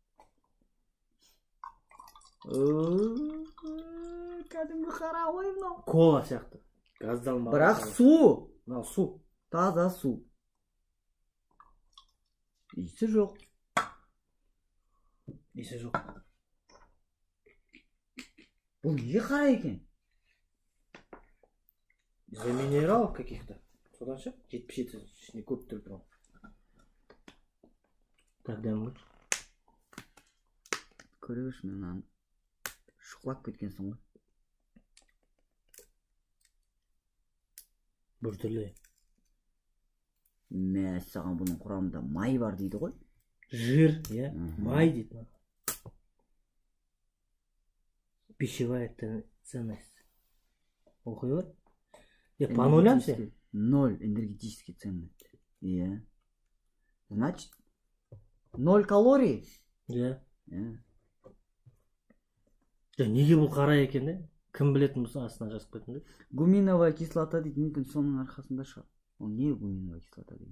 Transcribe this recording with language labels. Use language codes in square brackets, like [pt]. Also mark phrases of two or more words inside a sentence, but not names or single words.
[kk] Кәдімгі қара ғой мынау. Кола сияқты. Газдалмаған. Бірақ су. Мынау су. Таза су. Иісі жоқ. Иісі жоқ. Бұл неге қара екен? [ru] Из-за минералов каких-то. [kk] Содан ше? 77 ішіне көп тұр тұрған. Так, дәм ғой. Көреш мен шұқылап кеткенсің ғой. Біртүрлі. Мәссаған, бұның құрамында май бар дейді ғой. Жир, иә, май дейді. [ru] Пищевая ценность. [kk] Оқи бар? [ru] По нулям все? 0 энергетический ценность. Иә. Значит, 0 калорий? [kk] Иә. Неге бұл қара екен де? Кім білетін болса астына жазып қоятын да? [ru] Гуминовая кислота [kk] дейді, мүмкін соның арқасында шығар. Ол не [ru] гуминовая кислота [kk] дейді?